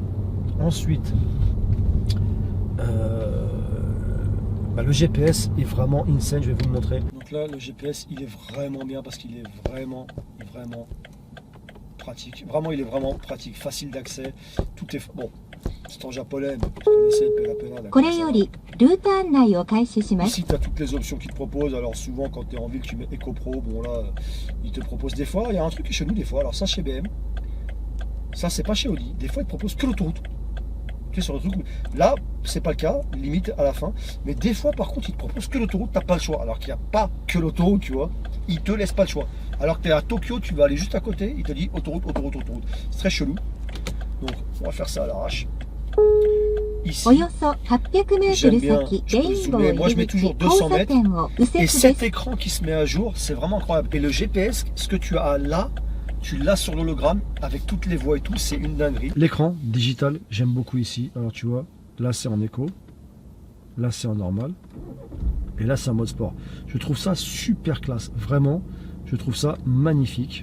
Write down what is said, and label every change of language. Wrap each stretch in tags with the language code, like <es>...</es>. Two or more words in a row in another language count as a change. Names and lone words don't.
<fr>Le GPS est vraiment insane, je vais vous le montrer. Donc là, le GPS, il est vraiment bien parce qu'il est vraiment pratique. Vraiment, il est vraiment pratique, facile d'accès. Tout est bon. C'est en japonais, mais vous connaissez le pena.</fr> <ja>これよりルート案内を開始します。</ja> <fr>Ici, tu as toutes les options qu'ils te proposent. Alors, souvent, quand tu es en ville, tu mets Eco Pro. Bon, là, ils te proposent des fois. Il y a un truc qui est chez nous, des fois. Alors, ça, chez BM. Ça, c'est pas chez Audi. Des fois, ils te proposent que l'autoroute. Tu es sur l'autoroute. Là, c'est pas le cas, limite à la fin. Mais des fois, par contre, ils te proposent que l'autoroute. Tu n'as pas le choix. Alors qu'il n'y a pas que l'autoroute, tu vois. Ils te laissent pas le choix. Alors que tu es à Tokyo, tu vas aller juste à côté. Il te dit autoroute, autoroute, autoroute. C'est très chelou. Donc, on va faire ça à l'arrache. Ici,</fr> <ja>およそ800メートル先、レインボー入り口交差点を右折</ja> <fr>et</fr> <ja>です。</ja> <fr>cet écran qui se met à jour, c'est vraiment incroyable. Et le GPS, ce que tu as là, tu l'as sur l'hologramme avec toutes les voies et tout, c'est une dinguerie. L'écran digital, j'aime beaucoup ici. Alors tu vois, là c'est en éco, là c'est en normal, et là c'est en mode sport. Je trouve ça super classe, vraiment. Je trouve ça magnifique.</fr>